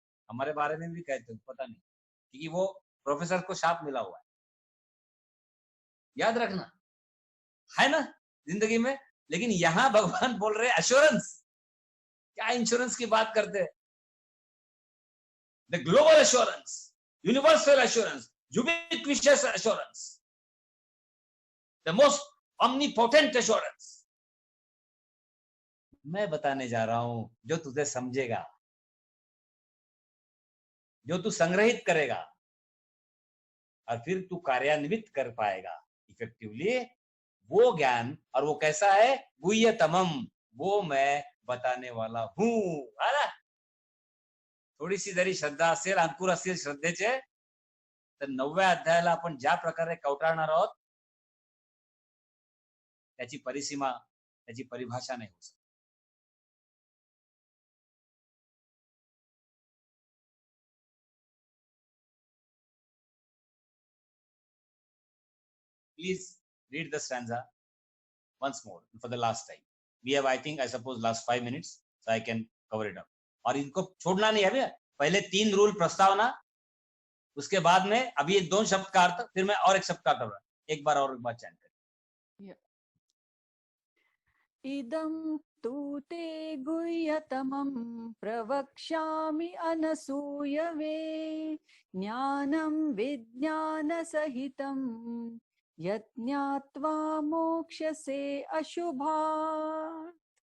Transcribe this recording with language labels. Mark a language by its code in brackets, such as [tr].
[hi] हमारे बारे में भी कहते हो, पता नहीं, क्योंकि वो प्रोफेसर को शाप मिला हुआ है. याद रखना, है ना जिंदगी में. लेकिन यहां भगवान बोल रहे एश्योरेंस. क्या इंश्योरेंस की बात करते हैं? [en] The global assurance, universal assurance, ubiquitous assurance, the most omnipotent assurance. [hi] मैं बताने जा रहा हूं जो तुझे समझेगा, जो तू संग्रहित करेगा और फिर तू कार्यान्वित कर पाएगा इफेक्टिवली, वो ज्ञान. और वो कैसा है? गुह्यतमम, वो मैं बताने वाला हूं. [mr] है, थोडीशी जरी श्रद्धा असेल, अंकुर असेल श्रद्धेचे, तर 9व्या अध्यायाला आपण ज्या प्रकारे कवटाळणार आहोत, त्याची परिसीमा, त्याची परिभाषा नाही होऊ शकत. [en] Please read the stanza once more for the last time. We have, I think, I suppose last 5 minutes, so I can cover it up. [hi] और इनको छोड़ना नहीं है. पहले 3 रूल प्रस्तावना, उसके बाद में अभी 2 शब्द का अर्थ, फिर मैं और एक शब्द का अर्थ, एक बार और एक बार चैन करें. [sa] इदं तु ते गुह्यतमं प्रवक्ष्यामि अनसूयवे, ज्ञानं विज्ञानसहितं यत् ज्ञात्वा मोक्ष्यसे अशुभात्.